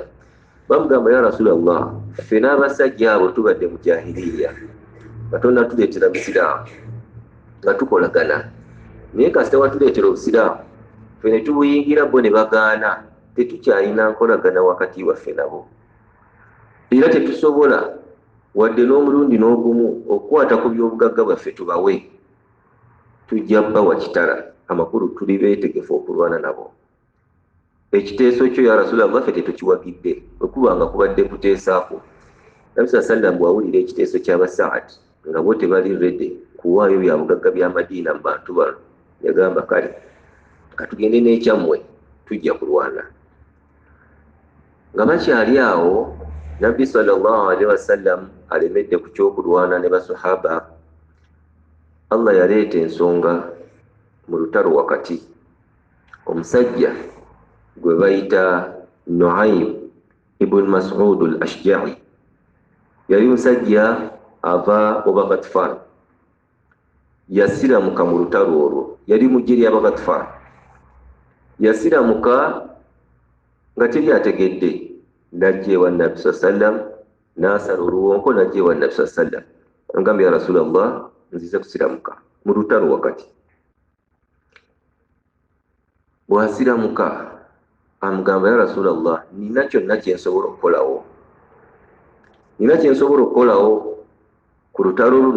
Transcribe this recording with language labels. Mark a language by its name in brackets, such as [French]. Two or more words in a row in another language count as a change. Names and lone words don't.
[Ganda] Bamugamba, [Arabic] يا رسول الله, [Ganda] ffe n'abasajja abo tubadde mu jahiliya, Katonda tuleetera Busiraamu nga tukolagana, naye kasita watuleetera Obusiraamu ffe ne tubuyingira bo ne bagaana, tetukyalina nkolagana wakati waffe nabo, era tetusobola wadde n'omulundi n'ogumu okukwata ku by'obugagga bwaffe tubawe. Tujja bawa kitala, amakulu tuli beetegefu okulwana nabo. Ekiteeso kyo, [Arabic] يا رسول الله, [Ganda] ffe tetukiwagidde, okubanga kubadde kuteesaako. Nabbi [Arabic] صلى الله عليه وسلم [Ganda] bw'awulira ekiteeso ky'Abasaad nga bo tebali redde, kuwaayo bya bugagga bya Madiina mu bantu bano. Yagamba kale katugende n'ekyammwe tujja kulwana. Nga bakyali awo Nabbi [Arabic] صلى الله عليه وسلم [Ganda] alemedde ku kyokulwana ne basahaba, Allah yaleeta ensonga mu lutalo wakati. Omusajja gwe bayita Nuaym ibn Mas'ud al-Ashja'i yali musajja ava oba Ghatfan, yasiramuka mu lutalo olwo, yali mu ggye ly'aba Ghatfan. Yasiramuka nga teri ategedde, najja ewa Nabbi [Arabic] صلى الله عليه وسلم [Ganda] n'asala oluwonko, najja ewa Nabbi [Arabic] صلى الله عليه وسلم [Ganda] agamba, [Arabic] يا رسول الله, [Ganda] nzize kusiramuka mu lutalo wakati. Bw'asiramuka amugamba, [Arabic] يا رسول الله, [Ganda] nina kyonna kye nsobola okukolawo, ku lutalo luno.